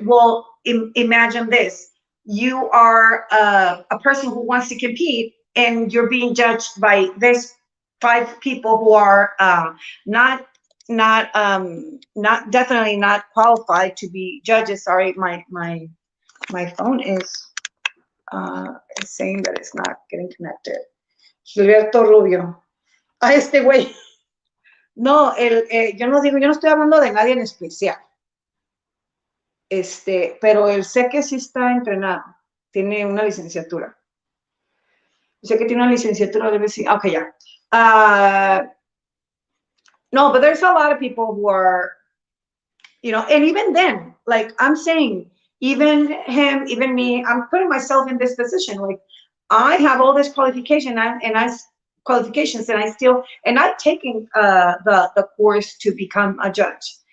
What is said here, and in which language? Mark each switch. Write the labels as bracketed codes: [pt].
[en] Well, imagine this. You are a person who wants to compete and you're being judged by this five people who are not not definitely not qualified to be judges. Sorry, my phone is saying that it's not getting connected. [es] Gilberto Rubio. A este güey. No, yo no estoy hablando de nadie en especial. Pero él sé que sí está entrenado, tiene una licenciatura. Sé que tiene una licenciatura de medicina. [en] Okay, yeah. No, but there's a lot of people who are, you know, and even then, like I'm saying, even him, even me, I'm putting myself in this position. Like I have all this qualifications, and I still, and I've taken the course to become a judge.